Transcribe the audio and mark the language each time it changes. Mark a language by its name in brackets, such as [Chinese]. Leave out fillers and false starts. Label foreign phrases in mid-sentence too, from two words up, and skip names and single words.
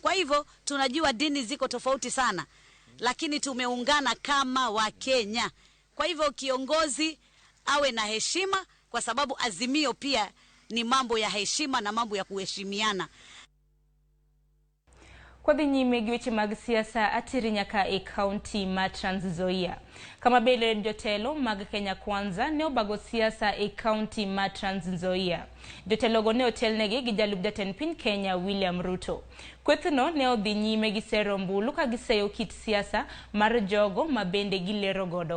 [Swahili] Kwa hivyo tunajua dini ziko tofauti sana, lakini tumeungana kama wa Kenya. Kwa hivyo kiongozi awe na heshima, kwa sababu Azimio pia ni mambo ya heshima na mambo ya kuheshimiana. [Luo (Kenya and Tanzania)] Kwa dhi nyime gi weche mag siasa atiri nyaka e county ma Trans Nzoia. Kama bele jotelo mag Kenya Kwanza ne obago siasa e county ma Trans Nzoia. Jotelogo ne otelnegi gi jalup jatend piny Kenya William Ruto. Kwethno ne odhi nyime gi sero mbulu ka giseyo kit siasa mar jogo mabende gilero godo.